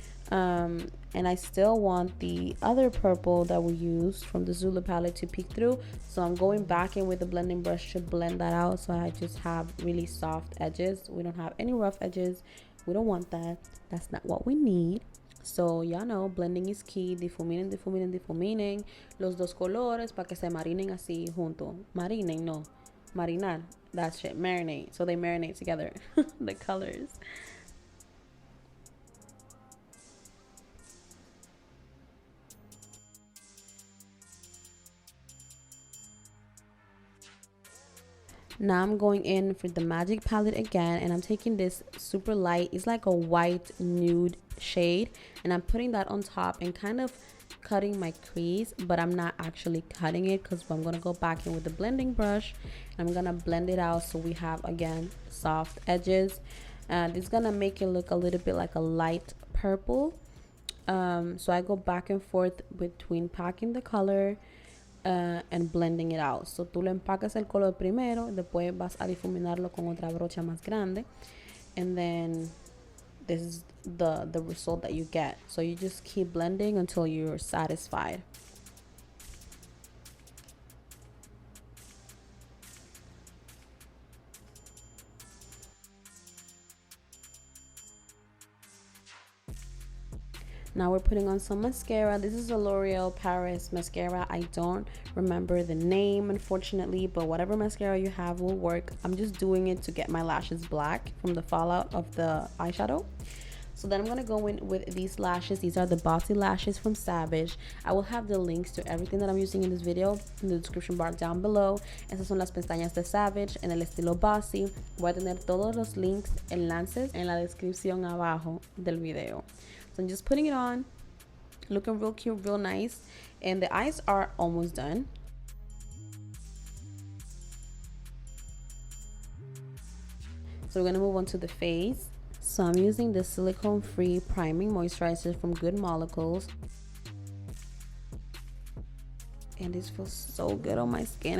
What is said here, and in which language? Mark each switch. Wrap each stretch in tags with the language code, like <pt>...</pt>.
<en>And I still want the other purple that we used from the Zulu palette to peek through. So I'm going back in with the blending brush to blend that out, so I just have really soft edges. We don't have any rough edges. We don't want that. That's not what we need. So y'all know, blending is key.</en> <es>Difuminen, difuminen, difuminen los dos colores para que se marinen así junto. Marinen, no. Marinar.</es> <en>That shit. Marinate. So they marinate together. The colors. Now I'm going in for the Magic palette again, and I'm taking this super light, it's like a white nude shade, and I'm putting that on top and kind of cutting my crease, but I'm not actually cutting it because I'm gonna go back in with the blending brush and I'm gonna blend it out so we have, again, soft edges. And it's gonna make it look a little bit like a light purple. So I go back and forth between packing the color and blending it out.</en> <es>So tú lo empacas el color primero, después vas a difuminarlo con otra brocha más grande,</es> <en>and then this is the result that you get. So you just keep blending until you're satisfied. Now we're putting on some mascara. This is a L'Oreal Paris mascara. I don't remember the name, unfortunately, but whatever mascara you have will work. I'm just doing it to get my lashes black from the fallout of the eyeshadow. So then I'm going to go in with these lashes. These are the Bossy lashes from Savage. I will have the links to everything that I'm using in this video in the description bar down below.</en> <es>Estas son las pestañas de Savage en el estilo Bossy. Voy a tener todos los links, enlaces en la descripción abajo del video.</es> <en>So I'm just putting it on, looking real cute, real nice, and the eyes are almost done. So we're gonna move on to the face. So I'm using the silicone-free priming moisturizer from Good Molecules, and this feels so good on my skin.</en>